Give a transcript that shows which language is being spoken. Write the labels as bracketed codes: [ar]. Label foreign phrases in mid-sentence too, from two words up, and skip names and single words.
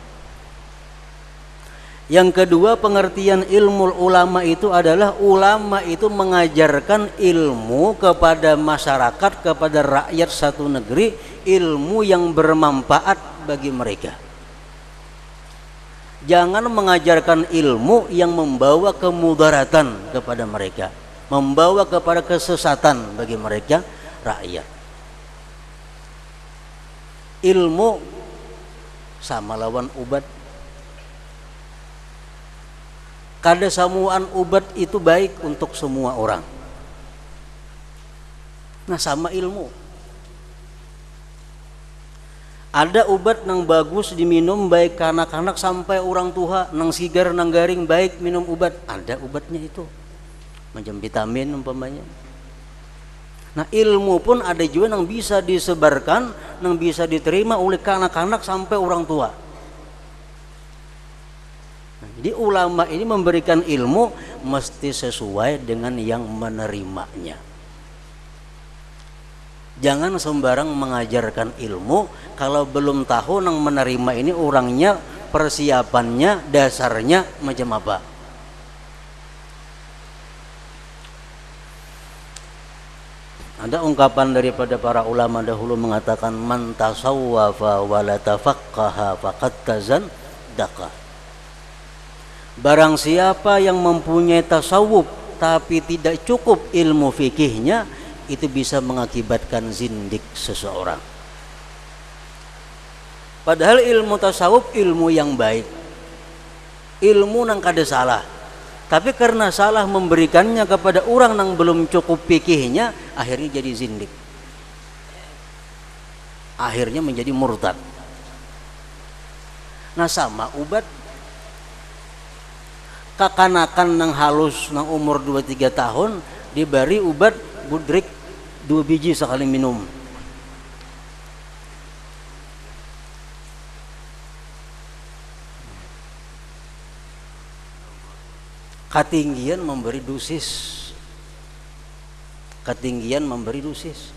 [id] Yang kedua, pengertian ilmu ulama itu adalah ulama itu mengajarkan ilmu kepada masyarakat, kepada rakyat satu negeri, ilmu yang bermanfaat bagi mereka. Jangan mengajarkan ilmu yang membawa kemudaratan kepada mereka, membawa kepada kesesatan bagi mereka rakyat. [bjn] Ilmu sama lawan ubat. Kada samuan ubat itu baik untuk semua orang. Nah, sama ilmu. Ada ubat nang bagus diminum baik ke anak-anak sampai orang tua, nang sigar nang garing baik minum ubat. Ada ubatnya itu. Macam vitamin umpamanya. [id] Nah, ilmu pun ada juga yang bisa disebarkan, yang bisa diterima oleh anak-anak sampai orang tua. Nah, jadi ulama ini memberikan ilmu mesti sesuai dengan yang menerimanya. Jangan sembarang mengajarkan ilmu kalau belum tahu yang menerima ini orangnya, persiapannya, dasarnya macam apa. Ada ungkapan daripada para ulama dahulu mengatakan [ar] من تصوف ولم يتفقه فقد تزندق. [id] Barang siapa yang mempunyai tasawuf tapi tidak cukup ilmu fikihnya, itu bisa mengakibatkan zindik seseorang. Padahal ilmu tasawuf ilmu yang baik, ilmu nang kada salah, tapi karena salah memberikannya kepada orang yang belum cukup fikihnya, akhirnya jadi zindik, akhirnya menjadi murtad. [bjn] Nah sama ubat kakanakan nang halus nang umur 2-3 tahun diberi ubat budrik 2 biji sekali minum. Ketinggian memberi dosis, ketinggian memberi dosis.